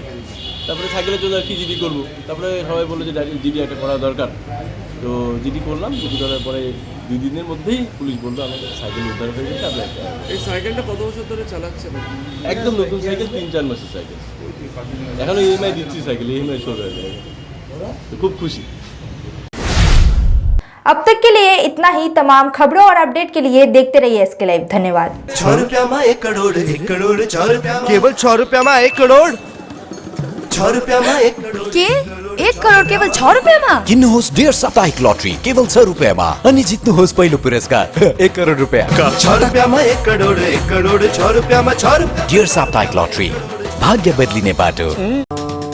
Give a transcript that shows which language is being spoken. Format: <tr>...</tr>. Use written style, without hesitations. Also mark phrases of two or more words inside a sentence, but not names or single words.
<bn>তারপরে সাইকেলের জন্য আর কি জিডি করবো। তারপরে সবাই বললো যে জিডি একটা করা দরকার। তো জিডি করলাম। জিডি করার পরে 2 দিনের মধ্যেই পুলিশ বললো আমাকে সাইকেল উদ্ধার হয়ে গেছে। আপনার এই সাইকেলটা কত বছর ধরে চালাচ্ছেন? একদম নতুন সাইকেল, 3-4 মাসের সাইকেল। এখনো ইএমআই দিচ্ছি সাইকেল, ইএমআই শোধ হয়ে যায়। তো খুব খুশি।</bn> <hi>अब तक के लिए इतना ही। तमाम खबरों और अपडेट के लिए देखते रहिए SK लाइव। धन्यवाद। 6 रुपया में 1 करोड़, 1 करोड़ 6 रुपया, केवल 6 रुपया में 1 करोड़, 6 रुपया में 1 करोड़ के 1 करोड़ केवल 6 रुपया में।</hi> <ne>किन्नुहोस् डेढ साप्ताहिक लटरी केवल 6 रुपयामा अनि जित्नुहोस् पहिलो पुरस्कार 1 करोड रुपैयाँ।</ne> <hi>6 रुपया में 1 करोड़, 1 करोड़ 6 रुपया में 6 रुपया।</hi> <ne>डेढ साप्ताहिक लटरी, भाग्य बदलिने बाटो।</ne>